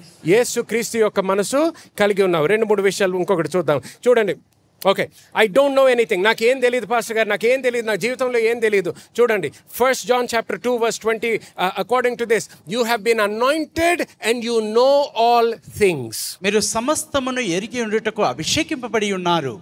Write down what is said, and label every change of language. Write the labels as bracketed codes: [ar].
[te] యేసు క్రీస్తు యొక్క మనసు కలిగి ఉన్నావు. 2-3 విషయాలు ఇంకొకటి చూద్దాం. చూడండి, okay, [en] I don't know anything, [te] నాకేం తెలియదు పాస్టర్ గారు, నాకేం తెలియదు, నా జీవితంలో ఏం తెలియదు. చూడండి, [en] 1 John chapter 2 verse 20, according to this, you have been anointed and you know all things. [te] మీరు సమస్తమును ఎరిగి ఉండుటకు అభిషేకింపబడి ఉన్నారు.